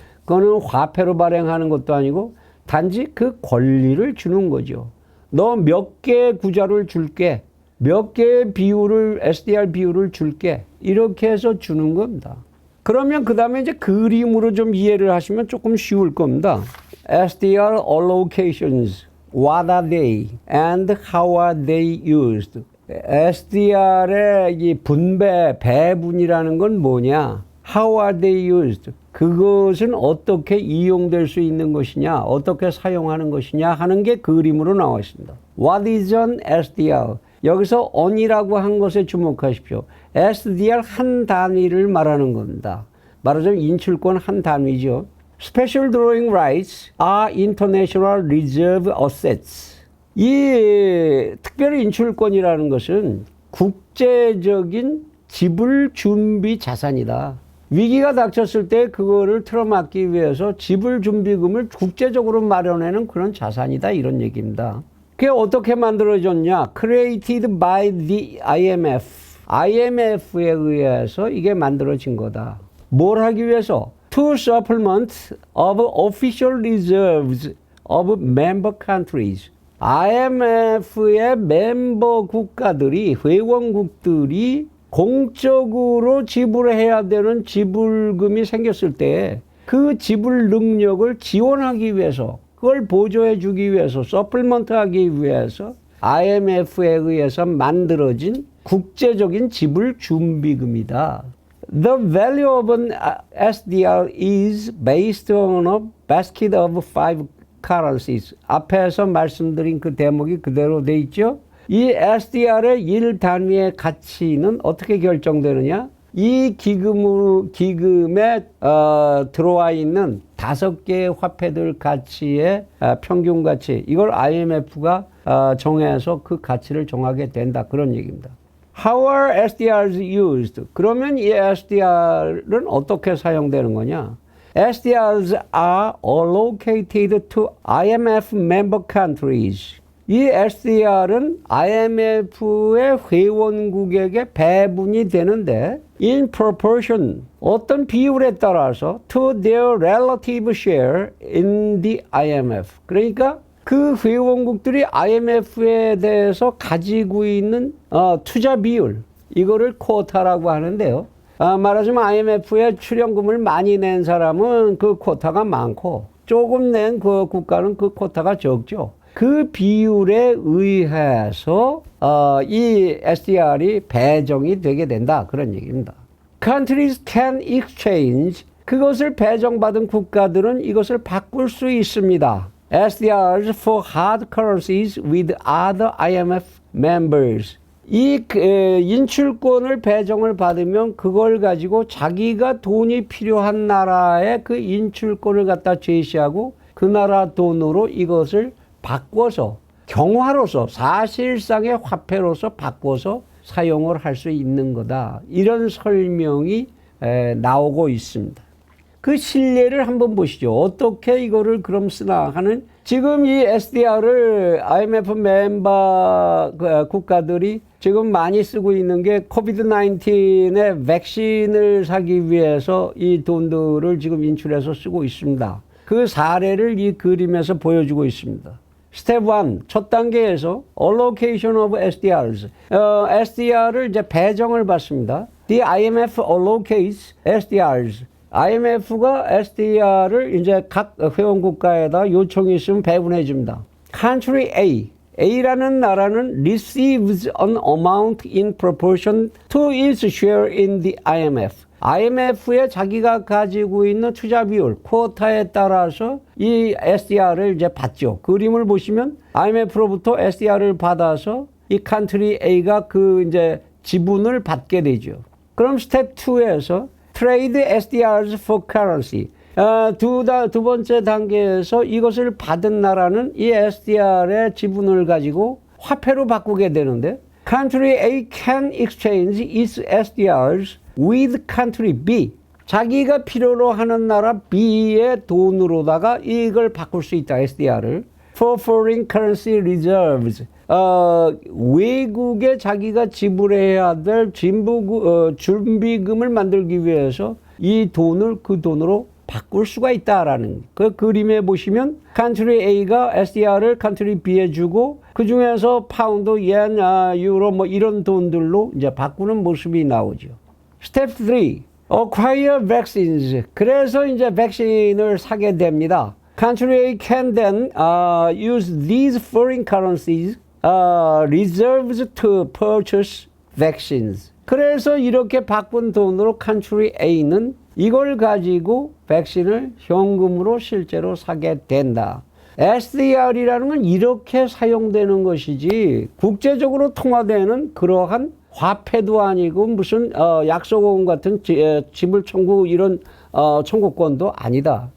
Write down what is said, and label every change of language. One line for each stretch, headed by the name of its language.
Korean: 그거는 화폐로 발행하는 것도 아니고 단지 그 권리를 주는 거죠. 너 몇 개의 구자를 줄게. 몇 개의 비율을, SDR 비율을 줄게. 이렇게 해서 주는 겁니다. 그러면 그 다음에 이제 그림으로 좀 이해를 하시면 조금 쉬울 겁니다.
English: SDR allocations, what are they and how are they used?
Korean: SDR의 이 분배, 배분이라는 건 뭐냐?
English: How are they used?
Korean: 그것은 어떻게 이용될 수 있는 것이냐, 어떻게 사용하는 것이냐 하는 게 그림으로 나와 있습니다.
English: What is an SDR?
Korean: 여기서 on이라고 한 것에 주목하십시오. SDR 한 단위를 말하는 겁니다. 말하자면 인출권 한 단위죠.
English: Special Drawing Rights are international reserve assets.
Korean: 이 특별 인출권이라는 것은 국제적인 지불 준비 자산이다. 위기가 닥쳤을 때 그거를 틀어막기 위해서 지불 준비금을 국제적으로 마련하는 그런 자산이다 이런 얘기입니다. 그게 어떻게 만들어졌냐?
English: Created by the IMF.
Korean: IMF에 의해서 이게 만들어진 거다. 뭘 하기 위해서?
English: To supplement of official reserves of member countries.
Korean: IMF의 멤버 국가들이, 회원국들이 공적으로 지불해야 되는 지불금이 생겼을 때 그 지불 능력을 지원하기 위해서, 그걸 보조해 주기 위해서, 서플먼트 하기 위해서 IMF에 의해서 만들어진 국제적인 지불 준비금이다.
English: The value of an SDR is based on a basket of 5 currencies.
Korean: 앞에서 말씀드린 그 대목이 그대로 돼 있죠. 이 SDR의 1단위의 가치는 어떻게 결정되느냐? 이 기금에 들어와 있는 5개의 화폐들 가치의 평균 가치, 이걸 IMF가 정해서 그 가치를 정하게 된다. 그런 얘기입니다.
English: How are SDRs used?
Korean: 그러면 이 SDR은 어떻게 사용되는 거냐?
English: SDRs are allocated to IMF member countries.
Korean: 이 SDR은 IMF의 회원국에게 배분이 되는데
English: in proportion,
Korean: 어떤 비율에 따라서
English: to their relative share in the IMF.
Korean: 그러니까 그 회원국들이 IMF에 대해서 가지고 있는 투자 비율, 이거를 쿼타라고 하는데요. 말하자면 IMF에 출연금을 많이 낸 사람은 그 쿼타가 많고 조금 낸 그 국가는 그 쿼타가 적죠. 그 비율에 의해서 이 SDR이 배정이 되게 된다. 그런 얘기입니다.
English: Countries can exchange.
Korean: 그것을 배정받은 국가들은 이것을 바꿀 수 있습니다.
English: SDRs for hard currencies with other IMF members.
Korean: 이 인출권을 배정을 받으면 그걸 가지고 자기가 돈이 필요한 나라에 그 인출권을 갖다 제시하고 그 나라 돈으로 이것을 바꿔서 경화로서 사실상의 화폐로서 바꿔서 사용을 할 수 있는 거다. 이런 설명이 나오고 있습니다. 그 실례를 한번 보시죠. 어떻게 이거를 그럼 쓰나 하는, 지금 이 SDR을 IMF 멤버 국가들이 지금 많이 쓰고 있는 게 코비드-19의 백신을 사기 위해서 이 돈들을 지금 인출해서 쓰고 있습니다. 그 사례를 이 그림에서 보여주고 있습니다. 스텝 1, 첫 단계에서
English: allocation of SDRs.
Korean: SDR을 이제 배정을 받습니다.
English: The IMF allocates SDRs.
Korean: IMF가 SDR을 이제 각 회원 국가에다 요청이 있으면 배분해 줍니다.
English: Country A.
Korean: A라는 나라는
English: receives an amount in proportion to its share in the IMF.
Korean: IMF에 자기가 가지고 있는 투자 비율, 쿼타에 따라서 이 SDR을 이제 받죠. 그림을 보시면 IMF로부터 SDR을 받아서 이 country A가 그 이제 지분을 받게 되죠. 그럼 스텝 2에서
English: trade SDRs for currency.
Korean: 두 번째 단계에서 이것을 받은 나라는 이 SDR의 지분을 가지고 화폐로 바꾸게 되는데
English: country A can exchange its SDRs with country B.
Korean: 자기가 필요로 하는 나라 B의 돈으로다가 이걸 바꿀 수 있다. SDR을.
English: For foreign currency reserves.
Korean: 외국에 자기가 지불해야 될 준비금을 만들기 위해서 이 돈을 그 돈으로 바꿀 수가 있다라는 그 그림에 보시면 country A가 SDR을 country B에 주고 그 중에서 파운드, yen, 유로 뭐 이런 돈들로 이제 바꾸는 모습이 나오죠. 스텝 3,
English: acquire vaccines.
Korean: 그래서 이제 백신을 사게 됩니다.
English: Country A can then use these foreign currencies reserves to purchase vaccines.
Korean: 그래서 이렇게 바꾼 돈으로 Country A는 이걸 가지고 백신을 현금으로 실제로 사게 된다. SDR이라는 건 이렇게 사용되는 것이지 국제적으로 통화되는 그러한 화폐도 아니고 무슨 약속원 같은 지불 청구 이런 청구권도 아니다.